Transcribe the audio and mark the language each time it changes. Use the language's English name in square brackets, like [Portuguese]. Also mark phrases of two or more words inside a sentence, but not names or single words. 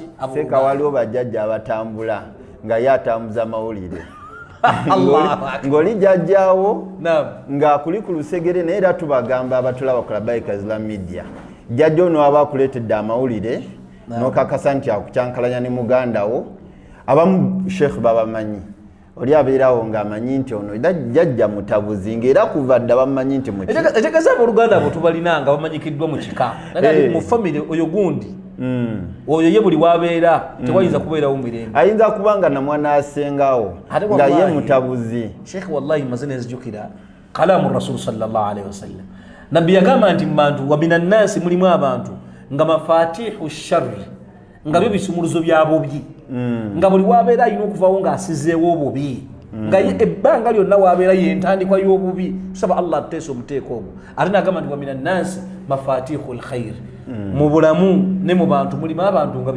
[Ganda] seeka waliwo bajjajja abatambula nga ye atambuza amawulire ng'oli jjajjaawo ng'akuli ku lusegere naye era tubagamba abatulaba ku Labbaika Islam Media jjajja ono aba akuleetedde amawulire n'okakasa nti akukyankalanya ne muganda wo abamu Sheikh babamanyi oli abeerawo ng'amanyi nti ono jjajja mutabuzi ng'era kuva dda bamanyi nti etegeeza abooluganda abo tubalinanga bamanyikiddwa mu kika naye mu famire oyo gundi oyo ye buli wabeera tewayinza kubeerawo mu mirembe ayinza kuba nga namwana asengawo nga ye mutabuzi Sheikh wallahi maze nenzijukira [Arabic] كلام رسول صلى الله عليه وسلم [Ganda] nabbi yagamba nti mu bantu [Arabic] ومن الناس [Ganda] mulimu abantu nga [Arabic] مفاتيح شر [Ganda] nga byo bisumuluzo bya bubi nga buli wabeera ayina okuvawo ng'asizeewo obubi nga ebbanga lyonna wabeera yentandikwa y'obubi tusaba Allah ateesa omuteeko ogwo ate n'agamba nti [Arabic] ومن الناس مفاتيح الخير [Ganda] mu bulamu ne mu bantu mulimu abantu nga